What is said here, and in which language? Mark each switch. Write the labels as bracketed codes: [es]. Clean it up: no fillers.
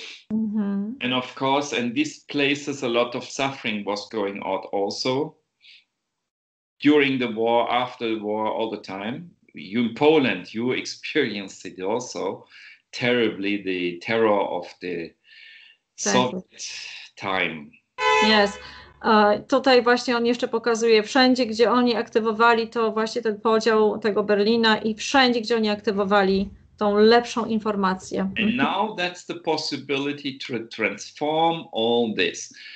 [en] And of course, in these places, a lot of suffering was going on also. During the war, after the war, all the time. You in Poland, you experienced it also terribly, the terror of the Soviet time. Yes. [pl] Tutaj właśnie on jeszcze pokazuje wszędzie, gdzie oni aktywowali to właśnie ten podział tego Berlina i wszędzie, gdzie oni aktywowali tą lepszą informację. [en] And now that's the possibility to transform all this.